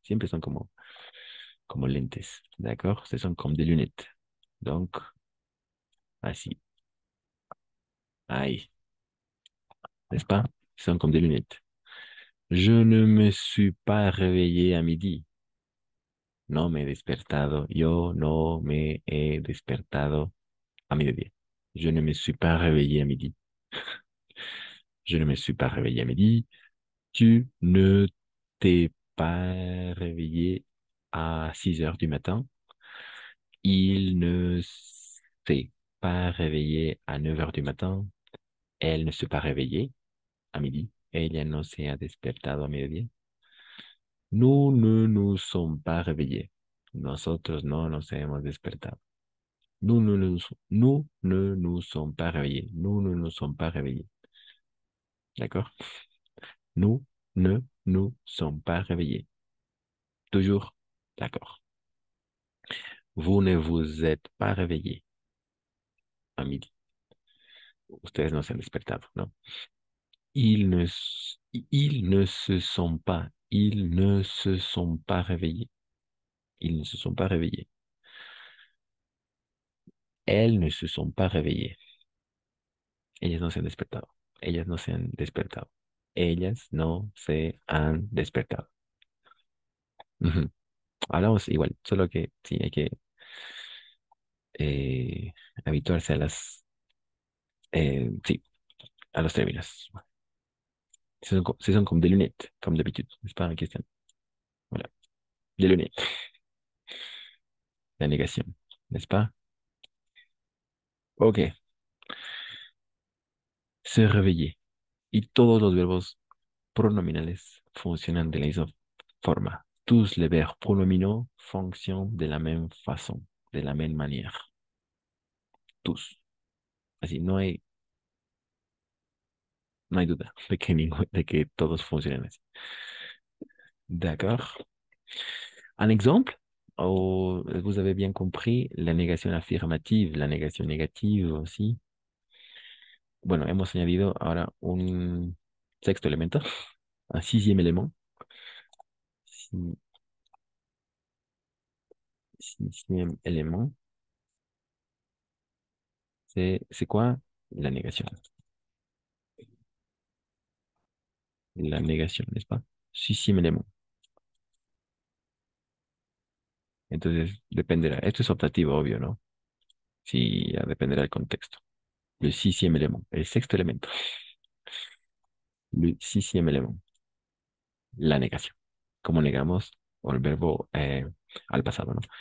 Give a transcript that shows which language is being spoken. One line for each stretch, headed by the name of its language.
Spanish: Siempre son como lentes.
French: D'accord? Ce sont comme des lunettes. Donc, así. Ahí. N'est-ce pas? Ce sont comme des lunettes. Je ne me suis pas réveillé à midi.
Spanish: No me he despertado. Yo no me he despertado a mediodía.
French: Je ne me suis pas réveillé à midi. Je ne me suis pas réveillé à midi. Tu ne t'es pas réveillé à 6 heures du matin. Il ne s'est pas réveillé à 9 heures du matin. Elle ne s'est pas réveillée à midi.
Spanish: Ella no se ha despertado a mediodía.
French: Nous ne nous sommes pas réveillés.
Spanish: Nosotros no nos hemos despertado.
French: Nous ne nous sommes pas réveillés. Nous ne nous sommes pas réveillés. D'accord? Nous ne nous sommes pas réveillés. Toujours d'accord. Vous ne vous êtes pas réveillés à midi.
Spanish: Ustedes no se han despertado, ¿no?
French: Ils ne se sont pas. Ils ne se sont pas réveillés. Ils ne se sont pas réveillés. Elles ne se sont pas réveillées.
Spanish: Ellas no se han despertado. Ellas no se han despertado. Ellas no se han despertado. Ujú. Hablamos igual, solo que sí, hay que habituarse a sí, a los términos.
French: Ce sont comme des lunettes, comme d'habitude, n'est-ce pas, Christian? Voilà. Delaunay.
Spanish: La negación,
French: ¿n'est-ce pas?
Spanish: Ok.
French: Se réveiller.
Spanish: Y todos los verbos pronominales funcionan de la misma forma.
French: Tous les verbes pronominaux fonctionnent de la même façon, de la même manière. Tous.
Spanish: Así, no hay duda de que todos funcionen así.
French: D'accord. Un exemple, vous avez bien compris, la négation affirmative, la négation négative aussi.
Spanish: Bueno, hemos añadido ahora un sexto elemento,
French: un sixième élément. Sixième élément, c'est quoi? La négation.
Spanish: La negación, ¿n'est-ce pas?
French: Sixième élément.
Spanish: Entonces, dependerá. Esto es optativo, obvio, ¿no? Sí, ya dependerá del contexto.
French: Le sixième élément,
Spanish: el sexto elemento.
French: Le sixième élément,
Spanish: la negación. Como negamos el verbo al pasado, ¿no?